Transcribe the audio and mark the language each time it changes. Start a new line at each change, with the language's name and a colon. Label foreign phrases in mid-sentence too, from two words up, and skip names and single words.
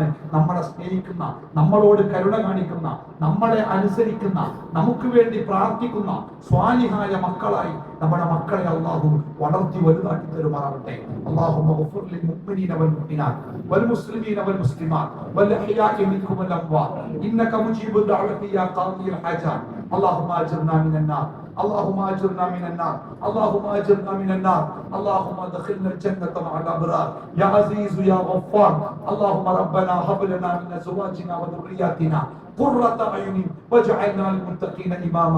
Malayalam: നമ്മളെ സ്നേഹിക്കുന്ന, നമ്മളോട് കരുണ കാണിക്കുന്ന, നമ്മളെ അനുസരിക്കുന്ന, നമുക്ക് വേണ്ടി പ്രാർത്ഥിക്കുന്ന സ്വാലിഹായ മക്കളായി നമ്മുടെ മക്കളെ അല്ലാഹു വളർത്തി വലുതാക്കി തരുമാറാവട്ടെ.
Arabic: اللهم اغفر للمؤمنين والمؤمنات والمسلمين والمسلمات والأحياء منكم والأموات إنك مجيب الدعوات يا قاضي الحاجات. اللهم اجرنا من النار، اللهم اجرنا من النار، اللهم اجرنا من النار، اللهم ادخلنا الجنة مع الابرار يا عزيز يا غفار. اللهم ربنا هب لنا من ازواجنا وذرياتنا قرة اعين واجعلنا للمتقين اماما.